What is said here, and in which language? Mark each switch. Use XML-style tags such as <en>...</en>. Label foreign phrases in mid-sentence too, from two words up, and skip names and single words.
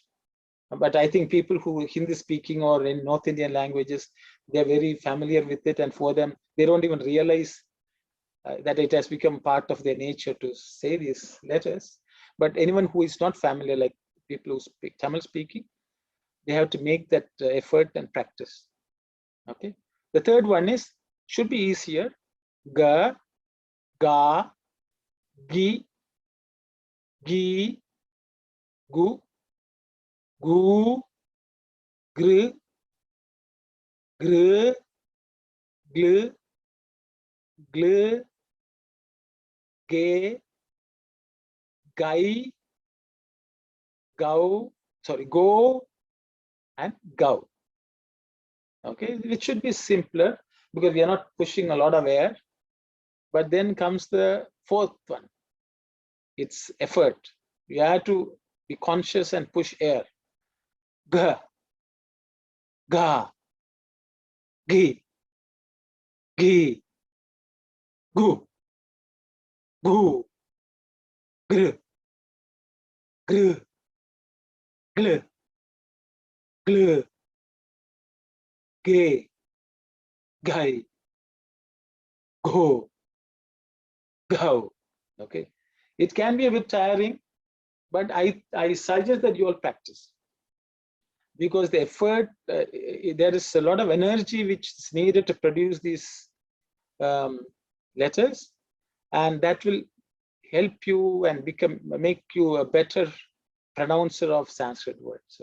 <en>But I think people who Hindi speaking or in North Indian languages, they're very familiar with it, and for them, they don't even realize that it has become part of their nature to say these letters. But anyone who is not familiar, like people who speak Tamil speaking, they have to make that effort and practice. Okay. The third one is, should be easier.</en> <sa>Ga, ga, gi, gi, gu, gu, gr, gr, gl, gl, ge, gai, gau, sorry, go, and gau.</sa> <en>Okay, it should be simpler because we are not pushing a lot of air. But then comes the fourth one. It's effort. You have to be conscious and push air.</en> <sa>G, ga, gi, gi, gu, gu, gr, gr, gl, gl, ge, gai, go, go. Okay.</sa> <en>It can be a bit tiring, but I suggest that you all practice, because the effort, there is a lot of energy which is needed to produce these letters, and that will help you and make you a better pronouncer of Sanskrit words.</en>